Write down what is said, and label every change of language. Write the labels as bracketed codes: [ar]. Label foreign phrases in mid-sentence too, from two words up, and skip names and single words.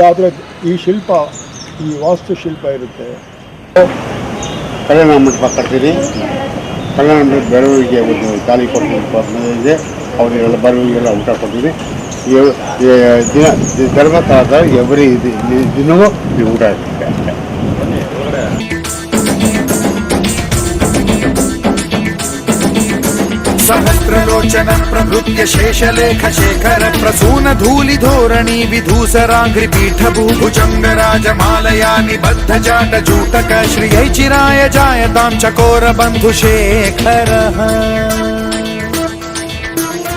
[kn] ಆದರೆ ಈ ಶಿಲ್ಪ, ಈ ವಾಸ್ತುಶಿಲ್ಪ ಇರುತ್ತೆ. ಕಲ್ಯಾಣ ಮಂಟಪ ಕಟ್ತೀನಿ. ಕಲ್ಯಾಣ ಮಂಟಪ ಬಡವರಿಗೆ ಒಂದು ಖಾಲಿ ಕೊಡ್ತೀನಿ, ಅವರಿಗೆಲ್ಲ ಬಡವರಿಗೆಲ್ಲ ಊಟ ಕೊಡ್ತೀನಿ. ದಿನ ಧರ್ಮಸ್ಥಳದ ಎವ್ರಿ ದಿನವೂ ಊಟ ಇರುತ್ತೆ. [sa] सहस्रलोचन प्रभृत्य शेषलेख शेखर प्रसून धूलि धोरणी विधूसराघ्रि पीठ भूभुजंग राजमालया निबद्ध जाट जूटक श्रियै चिराय जायतां चकोर बंधु शेखर.